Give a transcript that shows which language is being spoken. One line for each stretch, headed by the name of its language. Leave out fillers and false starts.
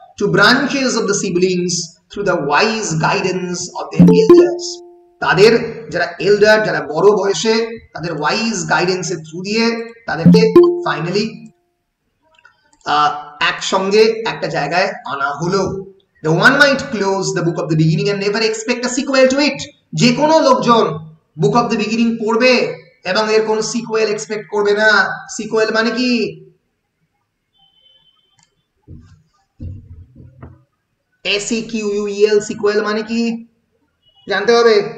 English: two branches of the siblings through the wise guidance of their elders,
Bangla: তাদের যারা এল্ডার, যারা বড় বয়সে, তাদের ওয়াইজ গাইডেন্সের থ্রু দিয়ে তাদেরকে ফাইনালি একসঙ্গে একটা জায়গায় আনা হলো।
English: The one might close the book of the beginning and never expect a sequel to it.
Bangla: যে কোনো লোকজন বুক অফ দ্য বিগিনিং পড়বে এবং এর কোনো সিকুয়েল এক্সপেক্ট করবে না। সিকুয়েল মানে কি? SEQUEL, সিকুয়েল মানে কি জানতে হবে।